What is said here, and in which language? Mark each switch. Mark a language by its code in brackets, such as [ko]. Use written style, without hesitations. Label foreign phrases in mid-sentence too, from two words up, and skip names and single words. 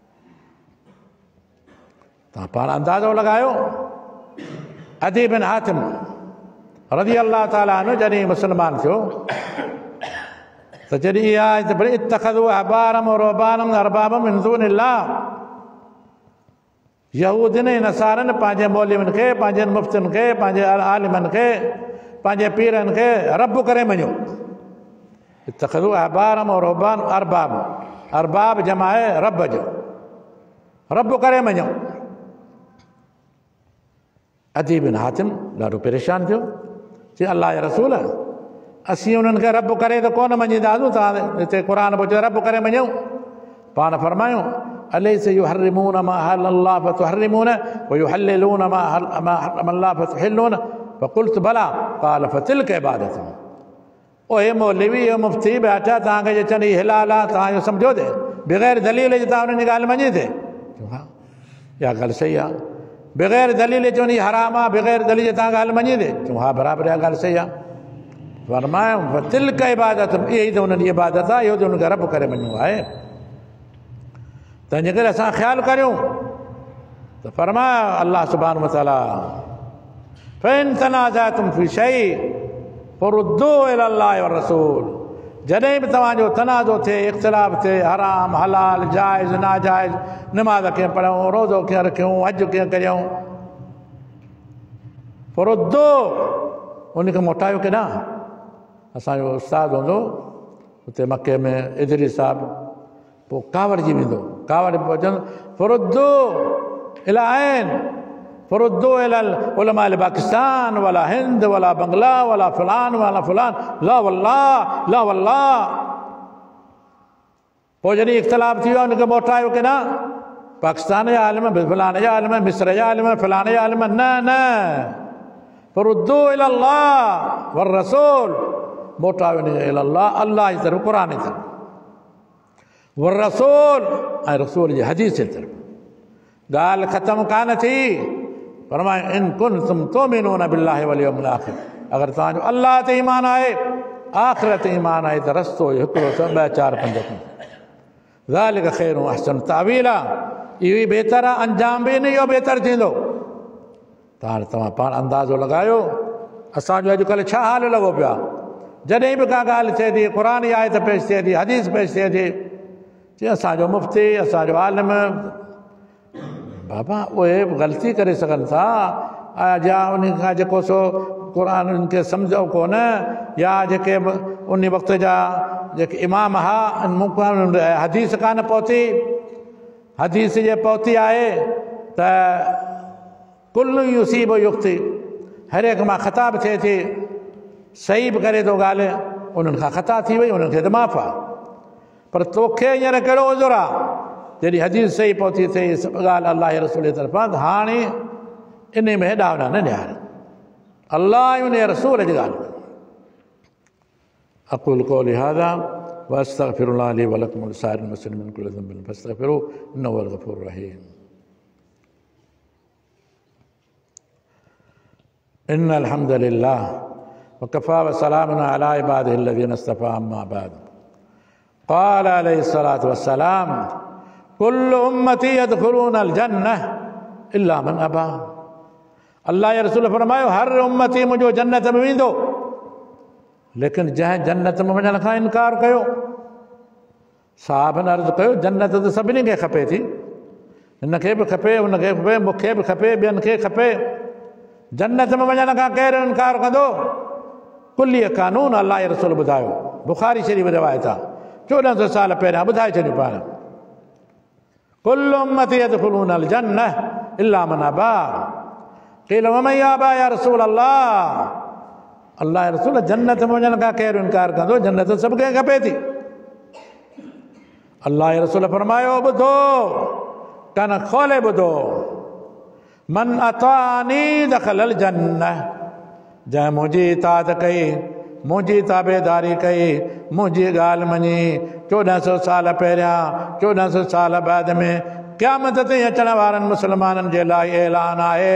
[sd] तव्हां पाण अंदाज़ो लॻायो। अदी बिन हातिम रज़ी अल्लाह ताला अन्हु जॾहिं मुस्लमान थियो त जॾहिं इहा [ar] اتخذوا أحبارهم ورهبانهم أربابا من دون الله, [sd] यहूदियुनि ऐं नसारनि पंहिंजे मौलवियुनि खे, पंहिंजे मुफ़्तियुनि खे, पंहिंजे आलिमनि खे, पंहिंजे पीरनि खे रब करे मञियो। [ar] اتخذوا أحبارهم ورهبان أرباب, [sd] अरबाब जमा आहे रब जो, रब करे मञियो। अदी बिन हातिम ॾाढो परेशान थियो, चई अल्लाह जा रसूल, असीं उन्हनि खे रब करे त कोन मञीदासूं, तव्हां हिते क़ुर पहुचो रब करे मञूं। पाण फरमायूं [ar] أليس يحرمون ما أحل الله فتحرمون ويحلون ما حرم الله فتحلون فقلت بلى قال فتلك عبادتهم. [sd] ओ हे मौलवी, हे मुफ़्ती बैठा, तव्हांखे जे चवनि हीउ हिलाल आहे, तव्हां इहो सम्झो थे बग़ैर दलील जे तव्हां उन्हनि जी ॻाल्हि मञी थे? हा, इहा ॻाल्हि सही आहे। बग़ैर दलील चवनि हीउ हराम आहे, बग़ैर दलील जे तव्हां ॻाल्हि मञी थे? चऊं हा बराबरि, इहा ॻाल्हि सही आहे। फरमायूं [ar] فتلك عبادتهم, [sd] इहा ई त हुननि जी इबादत आहे, इहो त हुनखे रब करे मञियो आहे। तंहिंजे करे असां ख़्यालु करियूं त फरमाया [ar] الله سبحانه وتعالى فإن تنازعتم في شيء فردوه إلى الله ورسول. [sd] जॾहिं बि तव्हांजो तनाज़ो थिए, इख़्तिलाफ़ थिए, हराम हलाल जाइज़ नाजाइज़, नमाज़ कीअं पढ़ूं, रोज़ो कीअं रखियूं, हज कीअं करियूं, फ़रुद्दूहु, उनखे मोटायो केॾां? असांजो उस्तादु हूंदो हुते मके में इदरी साहिबु, पोइ कावड़जी वेंदो, कावड़ पहुचंदो [ar] فردوه إلى أين، فردوه إلى العلماء باكستان ولا هند ولا بنغلا ولا فلان ولا فلان، لا والله لا والله. [sd] पोइ जॾहिं इख़्तिलाफ़ थी वियो उनखे मोटायो केॾां? पाकिस्तान जा आलिम, फलाणे जा आलिम, मिस्र जा आलिम, फलाणे जा आलिम, न न, [ar] فردوه إلى الله ورسول, [sd] मोटायो इलल्लाह, अल्लाह जी तरफ़, क़ुर जी तरफ़, [ar] ورسول [sd] ऐं रसूल जी हदीस जे तरफ़। ॻाल्हि ख़तमु कान थी। फरमायो [ar] إن كنتم تؤمنون بالله واليوم الآخر, [sd] अगरि तव्हांजो अल्लाह ते ईमान आहे, आख़िरत ते ईमान आहे, त रस्तो हिकिड़ो ॿ चारि पंज [ar] ذلك خير وأحسن تأويلا, [sd] इहो ई बहितर आहे, अंजाम बि न इहो बहितर थींदो। त हाणे तव्हां पाण अंदाज़ो लॻायो असांजो अॼुकल्ह छा हाल लॻो पियो आहे। जॾहिं बि का ॻाल्हि थिए थी, क़ुर जी आयत पेश थिए थी, हदीस पेश थिए थी, चई असांजो मुफ़्ती, असांजो आलिम, बाबा उहे ग़लती करे सघनि था, या उन खां जेको सो क़ुर खे सम्झो कोन, या जेके उन वक़्त जा जेके इमाम हा हदीस कान पहुती, हदीस जे पहुती आहे त [ar] كل يصيب يخطئ, [sd] हर एक मां ख़ता बि थिए थी, सही बि करे थो ॻाल्हि, उन्हनि खां ख़ता थी वई, उन्हनि खे त माफ़ आहे। पर तोखे हींअर कहिड़ो उज़ुर आहे? जॾहिं हदीस सही पहुती थिए, ॻाल्हि अल्लाह जे रसूल जे तरफ़ां, हाणे इन में हेॾा होॾा न ॾियार, अल्लाह ऐं उन जे रसूल जी ॻाल्हि। [ar] أقول قولي هذا وأستغفر الله لي ولكم ولسائر المسلمين من كل ذنب فاستغفروه إنه هو الغفور الرحيم. إن الحمد لله وكفى وسلام على عباده الذين اصطفى أما بعد. قال عليه الصلاة والسلام كل أمتي يدخلون الجنة إلا من أبى. [sd] अल्लाह जे रसूल फरमायो हर उम्मती मुंहिंजो जन्नत में वेंदो, लेकिन जंहिं जन्नत में वञण खां इनकार कयो। साहबनि अर्ज़ु कयो जन्नत त सभिनी खे खपे थी, हिनखे बि खपे, हुनखे बि खपे, मूंखे बि खपे, ॿियनि खे खपे, जन्नत में वञण खां केरु इनकार कंदो? कुल्लीअ कानून अल्लाह जे रसूल ॿुधायो, बुख़ारी शरीफ़ रिवायत आहे, 1400 साल पहिरियां ॿुधाए छॾियो पाण। [ar] كل أمتي يدخلون الجنة إلا من أبى. قيل ومن يأبى يا رسول الله. [sd] अल्लाह जे रसूल जन्नत में वञण खां केरु इनकार कंदो? जन्नत सभु कंहिं खपे थी। अल्लाह जे रसूल फरमायो, ॿुधो कन खोले ॿुधो, [ar] من أطاعني دخل الجنة, [sd] जंहिं मुंहिंजी इताअत कई, मुंहिंजी ताबेदारी कई, मुंहिंजी ॻाल्हि मञी 1400 साल पहिरियां 1400 साल बाद में क़यामत ताईं अचण वारनि मुस्लमाननि जे लाइ ऐलान आहे।